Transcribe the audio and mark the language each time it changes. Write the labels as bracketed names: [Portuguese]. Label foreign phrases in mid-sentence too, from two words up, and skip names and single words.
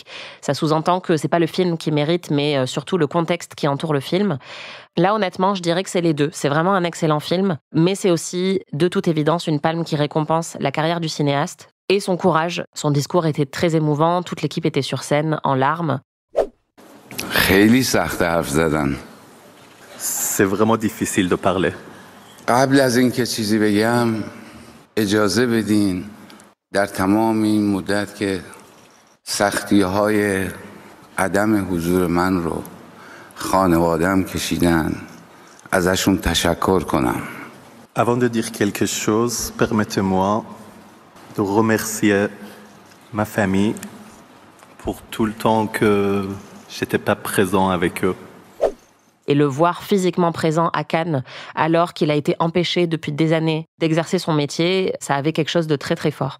[French] Ça sous-entend que c'est pas le film qui mérite, mais surtout le contexte qui entoure le film. Là, honnêtement, je dirais que c'est les deux. C'est vraiment un excellent film, mais c'est aussi, de toute évidence, une palme qui récompense la carrière du cinéaste et son courage. Son discours était très émouvant, toute l'équipe était sur scène, en larmes. [Persian] خیلی سخت حرف زدن. [French] C'est vraiment difficile de parler. [Persian] قبل از اینکه چیزی بگم اجازه بدین در تمام این مدت که سختی‌های عدم حضور من رو خانواده‌ام کشیدن ازشون تشکر کنم. [French] Avant de dire quelque chose, permettez-moi de remercier ma famille pour tout le temps que j'étais pas présent avec eux. Et le voir physiquement présent à Cannes, alors qu'il a été empêché depuis des années d'exercer son métier, ça avait quelque chose de très très fort.